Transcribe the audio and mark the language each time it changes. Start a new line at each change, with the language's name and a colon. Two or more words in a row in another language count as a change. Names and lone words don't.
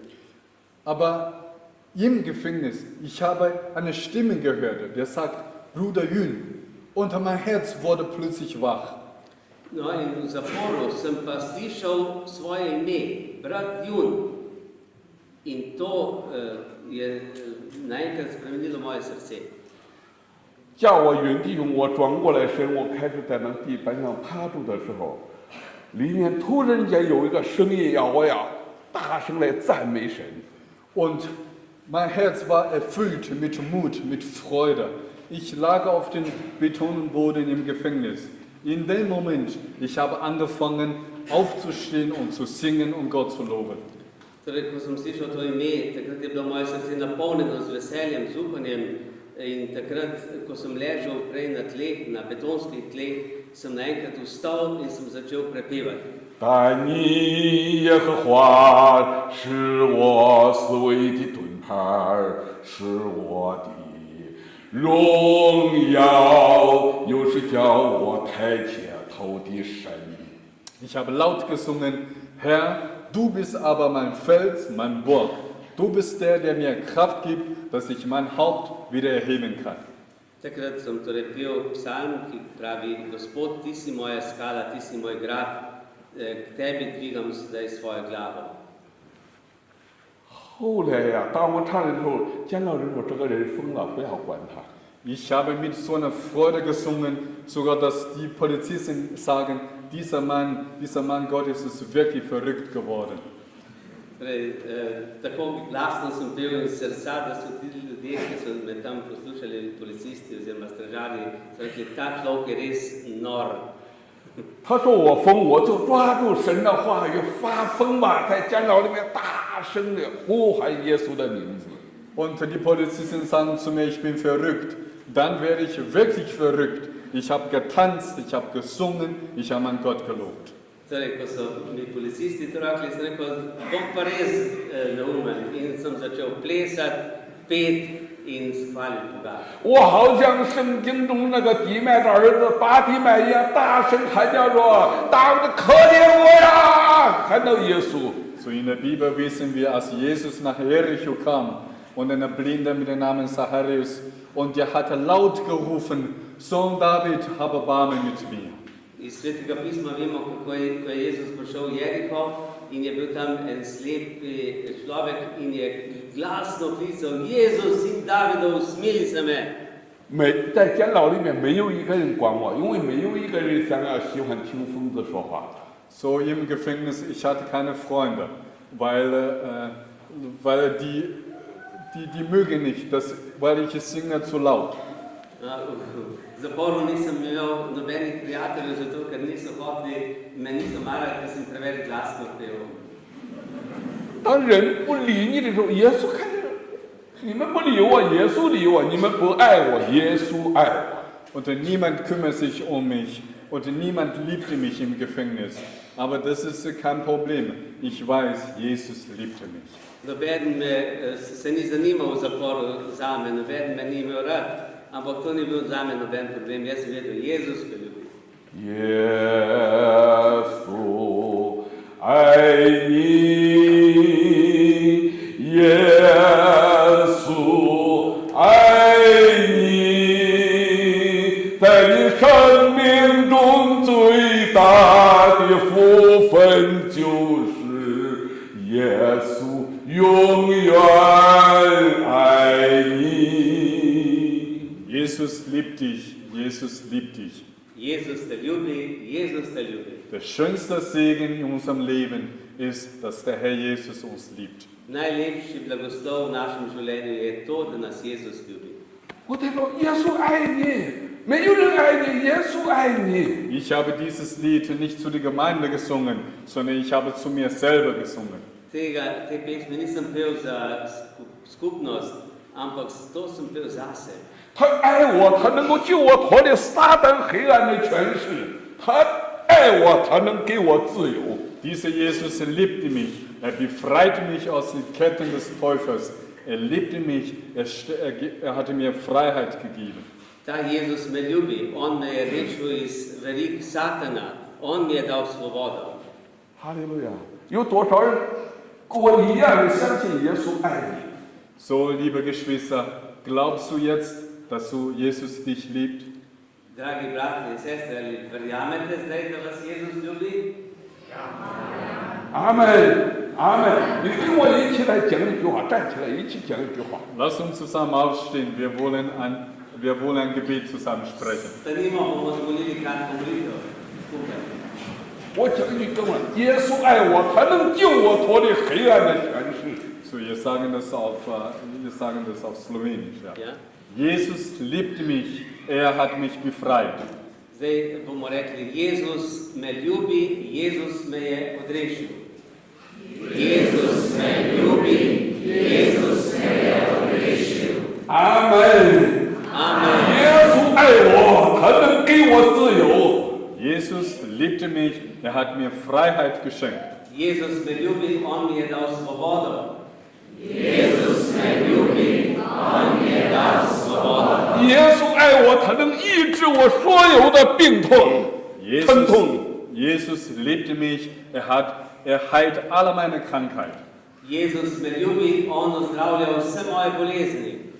German: Aber im Gefängnis, ich habe eine Stimme gehört, der sagt, Bruder Jün, und mein Herz wurde plötzlich wach.
Slovenian: No, in v zaporu sem pa slišal svoje ime, brat Jun. In to je naenkrat spremenilo moje srce.
Chinese: 叫我云弟兄，我转过来身，我开始在那地板上趴住的时候，里面突然间有一个声音要我要大声来赞美神。
German: Und mein Herz war erfüllt mit Mut, mit Freude. Ich lag auf dem Betonboden im Gefängnis. In dem Moment, ich habe angefangen aufzustehen und zu singen und Gott zu loben.
Slovenian: Torej, ko sem slišal to ime, takrat je bilo moje srce napolnjeno z veseljem, z upanjem. In takrat, ko sem ležal prej na tleh, na betonskih tleh, sem naenkrat vstal in sem začel prepevati.
Chinese: 但你耶和华是我思维的盾牌，是我的荣耀，又是叫我抬起头的神。
German: Ich habe laut gesungen, Herr, du bist aber mein Fels, mein Burg. Du bist der, der mir Kraft gibt, dass ich mein Haupt wieder erheben kann.
Slovenian: Takrat sem torej pel psalm, ki pravi, Gospod, ti si moja skala, ti si moj grad, k tebi dvigam zdaj svojo glavo.
Chinese: 后来呀，当我唱的时候，监牢人说这个人疯了，不要管他。
German: Ich habe mit so einer Freude gesungen, sogar dass die Polizisten sagen, dieser Mann Gottes ist wirklich verrückt geworden.
Slovenian: Torej, tako glasno sem pel iz srca, da so ti ljudje, ki so me tam poslušali, policisti oziroma stražarji, so rekli, ta človek je res nor.
Chinese: 他说我疯，我就抓住神的话语发疯吧，在监牢里面大声的呼喊耶稣的名字。
German: Und die Polizisten sagen zu mir, ich bin verrückt. Dann werde ich wirklich verrückt. Ich habe getanzt, ich habe gesungen, ich habe meinen Gott gelobt.
Slovenian: Torej, ko so mi policisti to rekli, sem rekel, bom pa res neumen in sem začel plesati, peti in hvaliti Boga.
Chinese: 我好像圣经中那个底麦的儿子巴底麦一样，大声喊叫说：“大卫的可怜我呀！” 喊到耶稣。
German: So in der Bibel wissen wir, als Jesus nach Jericho kam und ein Blinder mit dem Namen Zacharias und der hatte laut gerufen, Sohn David, habe Barme mit mir.
Slovenian: Iz Svetega pisma vemo, ko je Jezus prišel v Jeriho in je bil tam en slep človek in je glasno klical, Jezus, sin Davidov, smili se me.
Chinese: 在监牢里面没有一个人管我，因为没有一个人想要喜欢听疯子说话。
German: So im Gefängnis, ich hatte keine Freunde, weil die mögen nicht, weil ich singe zu laut.
Slovenian: V zaporu nisem imel nobenih prijateljev, zato ker niso hoteli, me niso marali, ker sem preveč glasno pel.
Chinese: 当人不理你的时候，耶稣看着你们不理我，耶稣理我；你们不爱我，耶稣爱我。
German: Und niemand kümmert sich um mich und niemand liebte mich im Gefängnis. Aber das ist kein Problem. Ich weiß, Jesus liebte mich.
Slovenian: Nobeden se ni zanimal v zaporu zame, nobeden me ni imel rad, ampak to ni bil zame noben problem. Jaz sem vedel, Jezus me ljubi.
Chinese: 耶稣爱你，耶稣爱你，在你生命中最大的福分就是耶稣永远爱你。
German: Jesus liebt dich, Jesus liebt dich.
Slovenian: Jezus te ljubi, Jezus te ljubi.
German: Der schönste Segen in unserem Leben ist, dass der Herr Jesus uns liebt.
Slovenian: Najlepši blagoslov v našem življenju je to, da nas Jezus ljubi.
Chinese: 我得说，耶稣爱你，没有人爱你，耶稣爱你。
German: Ich habe dieses Lied nicht zu der Gemeinde gesungen, sondern ich habe zu mir selber gesungen.
Slovenian: Te pesmi nisem pel za skupnost, ampak to sem pel zase.
Chinese: 他爱我，他能够救我脱离撒旦黑暗的权势。他爱我，他能给我自由。
German: Dieser Jesus liebte mich, er befreite mich aus den Ketten des Teufels. Er liebte mich, er hatte mir Freiheit gegeben.
Slovenian: Ta Jezus me ljubi, on me je rešil iz verig Satana, on mi je dal svobodo.
Chinese: 哈利路亚！有多少人跟我一样的相信耶稣爱你？
German: So, liebe Geschwister, glaubst du jetzt, dass du Jesus dich liebt?
Slovenian: Dragi brati in sestre, ali verjamete zdaj, da vas Jezus ljubi?
Chinese: 阿门，阿门！你跟我一起来讲一句话，站起来一起讲一句话。
German: Lass uns zusammen aufstehen, wir wollen ein Gebet zusammen sprechen.
Slovenian: Stanimo, bomo zvolili kratko molitev skupaj.
Chinese: 我讲一句中文：耶稣爱我，他能救我脱离黑暗的权势。
German: So, wir sagen das auf Slowenisch. Ja. Ja? Jesus liebte mich, er hat mich befreit.
Slovenian: Zdaj bomo rekli, Jezus me ljubi, Jezus me je odrešil. Jezus me ljubi, Jezus me je odrešil.
Chinese: 阿门。
German: Amen.
Chinese: 耶稣爱我，他能给我自由。
German: Jesus liebte mich, er hat mir Freiheit geschenkt.
Slovenian: Jezus me ljubi, on mi je dal svobodo.
Chinese: 耶稣爱我，他能医治我所有的病痛、疼痛。
German: Jesus liebte mich, er heilt alle meine Krankheit.
Slovenian: Jezus me ljubi, on ozdravlja vse moje bolezni.